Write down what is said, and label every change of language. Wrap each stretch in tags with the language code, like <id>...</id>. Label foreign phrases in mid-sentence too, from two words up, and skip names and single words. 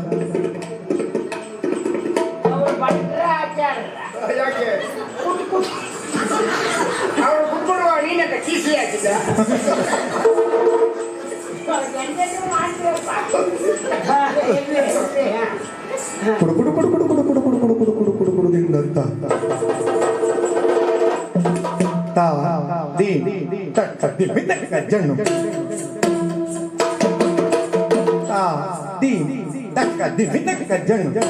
<kn>ಅವ್ರು ಭಟ್ರ ಆಚಾರ್ಯ. ಯಾಕೆ ಅವ್ರು ಕುಟ್ಕೊಡುವ ನೀನಂತ ಕೀಸಿ ಹಾಕಿದ್ದ. ಎಂತೆಂತೂ ಮಾಡ್ತೀರಪ್ಪ. ಇರ್ಲಿ, ಇರ್ಲಿ. ಕುಡು ಕುಡು ಕುಡು ಕುಡು ಕುಡು ಕುಡು ಕುಡು ಕುಡು ಕುಡು ಕುಡು ಕುಡು ಕುಡು ದಿಂದತ್ತ ತಾ ದಿ ತಕ್ಕ ದಿಮ್ಮಿ ತಕ್ಕ ಜಣ್ಣು ತಾ ದಿ ತಕ್ಕ ದಿಮ್ಮಿ ತಕ್ಕ ಜಣ್ಣು</kn>